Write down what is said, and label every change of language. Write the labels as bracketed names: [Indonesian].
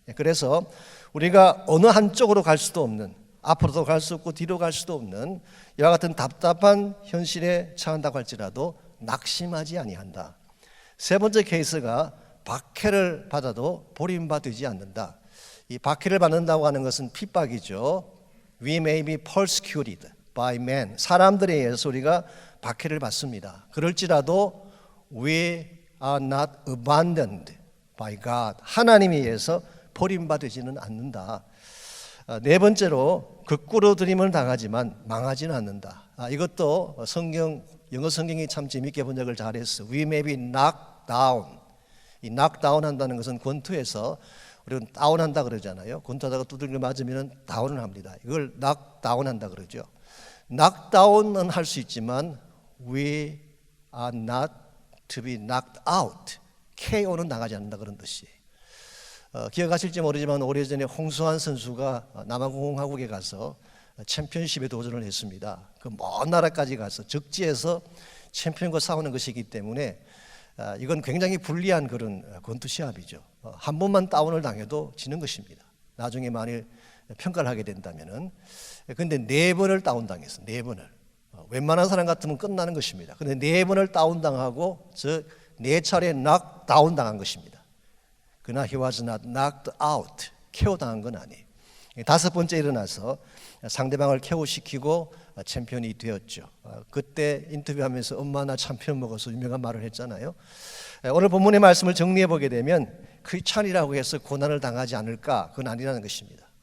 [Korean] 그래서 우리가 어느 한쪽으로 갈 수도 없는, 앞으로도 갈 수 없고 뒤로 갈 수도 없는 이와 같은 답답한 현실에 처한다고 할지라도 낙심하지 아니한다. 세 번째 케이스가 박해를 받아도 버림받지 않는다. 이 박해를 받는다고 하는 것은 핍박이죠. [English] We may be persecuted by men. [Korean] 사람들에 의해서 우리가 박해를 받습니다. 그럴지라도 [English] we are not abandoned by God. [Korean] 하나님에 의해서 버림받지는 않는다. 네 번째로 극구러들임을 당하지만 망하지는 않는다. 이것도 영어 성경이 참 재밌게 번역을 잘했어. [English] We may be knocked down. [Korean] 이 knock down 한다는 것은 권투에서 우리는 다운한다 그러잖아요. 권투하다가 두들겨 맞으면 다운을 합니다. 이걸 knock down 한다 그러죠. [English] knock down은 [Korean] 할 수 있지만 [English] we are not to be knocked out. [Korean] KO는 당하지 않는다, 그런 뜻이에요. 기억하실지 모르지만 오래전에 홍수환 선수가 남아공화국에 가서 챔피언십에 도전을 했습니다. 그 먼 나라까지 가서 적지에서 챔피언과 싸우는 것이기 때문에 이건 굉장히 불리한 그런 권투 시합이죠. 한 번만 다운을 당해도 지는 것입니다. 나중에 만일 평가를 하게 된다면은. 근데 4번을 다운 당했어. 4번을. 웬만한 사람 같으면 끝나는 것입니다. 근데 4번을 다운 당하고 저 4차례 knock down 당한 것입니다. 그러나 [English] he was not knocked out. [Korean] KO 당한 건 아니에요. 5번째 일어나서 상대방을 KO시키고 챔피언이 되었죠. 그때 인터뷰하면서 엄마 나 챔피언 먹어서 유명한 말을 했잖아요. 오늘 본문의 말씀을 정리해 보게 되면 크리스찬이라고 해서 고난을 당하지 않을까? 그건 아니라는 것입니다.